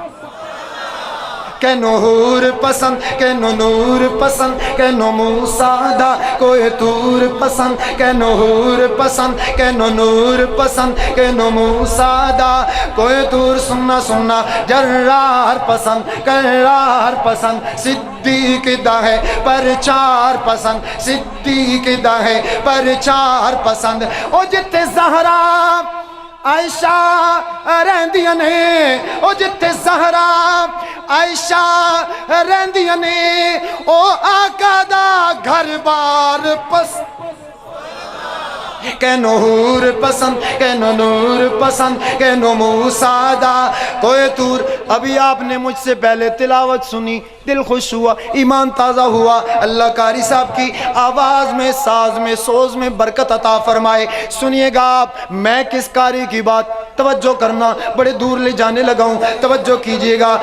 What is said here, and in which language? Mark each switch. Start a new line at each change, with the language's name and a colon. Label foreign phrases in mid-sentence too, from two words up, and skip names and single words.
Punjabi: کینو حور پسند کینو نور پسند کینو موسیٰ دا کوئی تور پسند کینو حور پسند کینو نور پسند کینو موسیٰ دا کوئی تور سننا جرار پسند کرار پسند صدیق دا ہے پرچار پسند صدیق دا ہے پرچار پسند او جتے زہرا عائشہ رہندیاں نے او جتے زہرا عائشہ رہندیاں نے او آقا دا گھر بار پسند کینو حور پسند کینو نور پسند کینو موسیٰ دا کوئی تور
Urdu: ابھی آپ نے مجھ سے پہلے تلاوت سنی دل خوش ہوا ایمان تازہ ہوا اللہ قاری صاحب کی آواز میں ساز میں سوز میں برکت عطا فرمائے سنیے گا آپ میں کس قاری کی بات توجہ کرنا، بڑے دور لے جانے لگا ہوں، توجہ کیجئے گا۔